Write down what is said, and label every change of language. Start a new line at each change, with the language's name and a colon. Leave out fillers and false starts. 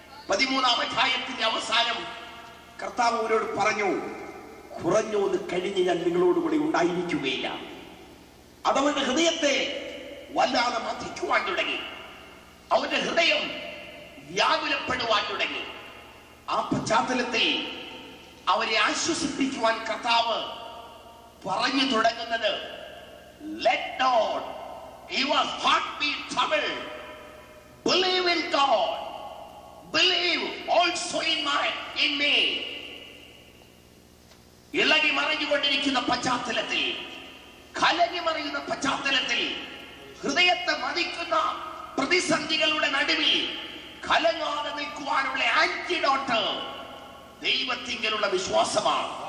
Malayalam: 13-ാം അധ്യായത്തിന്റെ അവസാനം കർത്താവ് അവരോട് പറഞ്ഞു, കുറഞ്ഞോന്ന് കഴിഞ്ഞ് ഞാൻ നിങ്ങളോടുകൂടി ഉണ്ടായിരിക്കുകയില്ല. അതവന്റെ ഹൃദയത്തെ വല്ലാതെ മഥിക്കുവാൻ തുടങ്ങി. അവന്റെ ഹൃദയം വ്യാകുലപ്പെടുവാൻ തുടങ്ങി. ആ പശ്ചാത്തലത്തിൽ അവരെ ആശ്വസിപ്പിക്കുവാൻ കർത്താവ് പറഞ്ഞു തുടങ്ങുന്നത്,
English: let not your heart be troubled, believe in God, believe also in me.
Malayalam: ഇളകി മറിഞ്ഞുകൊണ്ടിരിക്കുന്ന പശ്ചാത്തലത്തിൽ, കലങ്ങി മറിയുന്ന പശ്ചാത്തലത്തിൽ, ഹൃദയത്തെ മതിക്കുന്ന പ്രതിസന്ധികളുടെ നടുവിൽ കലങ്ങാതെ നിൽക്കുവാനുള്ള ആന്റിഡോട്ട് ദൈവത്തിങ്കലുള്ള വിശ്വാസമാണ്.